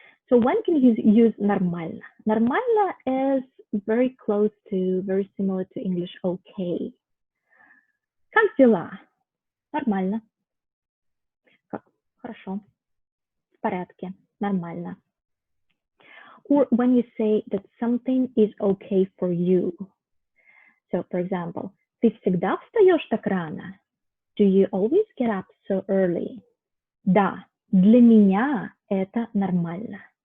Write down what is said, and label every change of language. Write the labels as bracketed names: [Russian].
[English] So when can you use нормально? Нормально is very close to, very similar to English okay. [Russian] Как дела? Нормально. Как? Хорошо. В порядке. Нормально. [English] Or when you say that something is okay for you. So, for example, [Russian] ты всегда встаешь так рано? [English] Do you always get up so early? [Russian] Да, для меня это нормально.